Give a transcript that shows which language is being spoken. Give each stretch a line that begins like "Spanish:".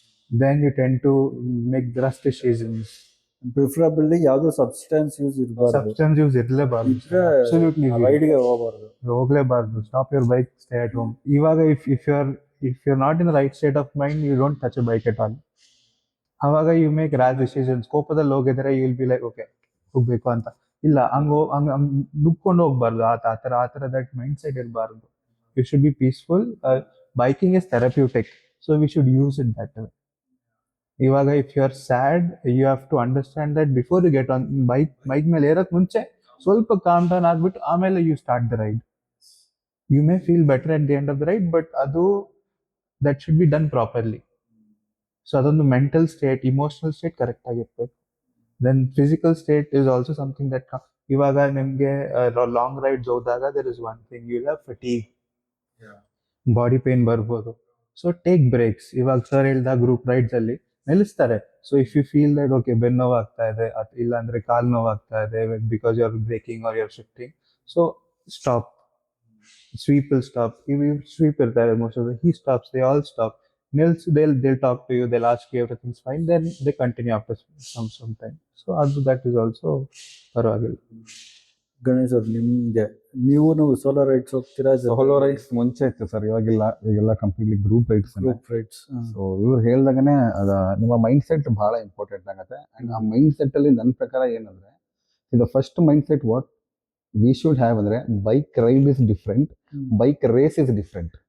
English: Then you tend to make rash decisions.
Kannada: Preferably ಯಾವ್ದು substance use ಇರಲೇಬಾರ್ದು.
English: Absolutely
Kannada: ride ಗೆ ಹೋಗ್ಲೇಬಾರ್ದು.
English: Stop your bike, stay at home. ಇವಾಗ if you're not in the right state of mind, you don't touch a bike at all. ಅವಾಗ you make rash decisions.
Kannada: ಕೋಪದಲ್ಲಿ ಹೋಗಿದ್ರೆ
English: you will be like okay
Kannada: ಹೋಗ್ಬೇಕು ಅಂತ. ಇಲ್ಲ, ಹಂಗ ನುಗ್ಕೊಂಡು ಹೋಗ್ಬಾರ್ದು. ಆ ಥರ
English: that mind set
Kannada: ಇರಬಾರ್ದು.
English: You should be peaceful. Biking is therapeutic, so we should use it that way. ಇವಾಗ if you are sad, you have to understand that before you get on bike
Kannada: ಮೇಲೆ ಏರಕ್ಕೆ ಮುಂಚೆ ಸ್ವಲ್ಪ calm down ಆಗ್ಬಿಟ್ಟು ಆಮೇಲೆ
English: You start the ride. You may feel better at the end of the ride, but
Kannada: ಅದು
English: That should be done properly.
Kannada: So ಅದೊಂದು mental state, emotional state correct ಆಗಿರ್ಬೇಕು.
English: then physical state is also something that
Kannada: ಇವಾಗ ನಿಮಗೆ long rides ಹೋದಾಗ
English: there is one thing, you have fatigue, body pain
Kannada: ಬರ್ಬೋದು.
English: So take breaks.
Kannada: ಇವಾಗ sir ಹೇಳ್ದ group rides ಅಲ್ಲಿ ನಿಲ್ಲಿಸ್ತಾರೆ.
English: so if you feel that okay
Kannada: ಬೆನ್ನು ನೋವು ಆಗ್ತಾ ಇದೆ, ಇಲ್ಲ ಅಂದ್ರೆ ಕಾಲು ನೋವು ಆಗ್ತಾ ಇದೆ
English: Because you are braking or you are shifting, so stop. Sweep will stop.
Kannada: Sweep ಇರ್ತಾರೆ
English: Most of he stops, they all stop. Nils, they'll talk to you, they'll ask you everything's fine, then they continue after some time. So that is also
Kannada: ಪರವಾಗಿಲ್ಲ. ಗಣೇಶ್ ಅವ್ರು, ನಿಮ್ಗೆ ನೀವು solo rides ಹೋಗ್ತೀರಾ? Solo rides ಮುಂಚೆ ಇತ್ತು sir, ಈಗೆಲ್ಲ completely group rides. So ಇವ್ರು ಹೇಳ್ದಾಗನೇ ನಿಮ್ಮ ಮೈಂಡ್ ಸೆಟ್ ಬಹಳ ಇಂಪಾರ್ಟೆಂಟ್ ಆಗುತ್ತೆ. ಅಂಡ್ ಆ ಮೈಂಡ್ ಸೆಟ್ ಅಲ್ಲಿ ನನ್ನ ಪ್ರಕಾರ ಏನಂದ್ರೆ, ಇದು first mind set what we should have ಅಂದ್ರೆ,
English: bike ride is different,
Kannada: bike race is different.